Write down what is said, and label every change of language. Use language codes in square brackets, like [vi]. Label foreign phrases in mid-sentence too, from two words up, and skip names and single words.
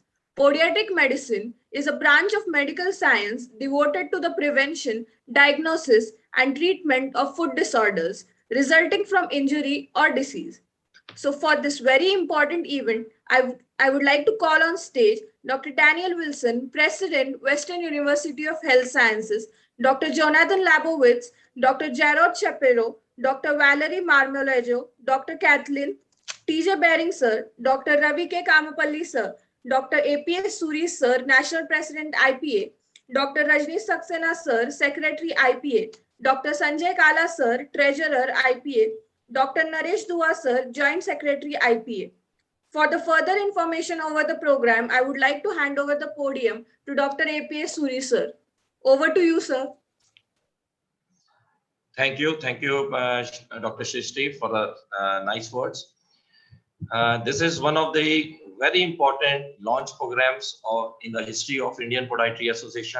[en] Podiatric medicine is a branch of medical science devoted to the prevention, diagnosis, and treatment of foot disorders resulting from injury or disease. So for this very important event, I would like to call on stage Dr. Daniel Wilson, President, Western University of Health Sciences, Dr. Jonathan Labowitz, Dr. Jarrod Shapiro, Dr. Valerie Marmolejo, Dr. Kathleen TJ Bering sir, Dr. Ravi K. Kamapalli sir, Dr. APS Suri sir, National President IPA, Dr. Rajni Saxena sir, Secretary IPA, Dr. Sanjay Kala sir, Treasurer IPA, Dr. Naresh Dua sir, Joint Secretary IPA. For the further information over the program, I would like to hand over the podium to Dr. APS Suri sir. Over to you, sir. Thank you, Dr. Shrishti, for the nice words. This is one of the very important launch programs in the history of Indian Podiatry Association.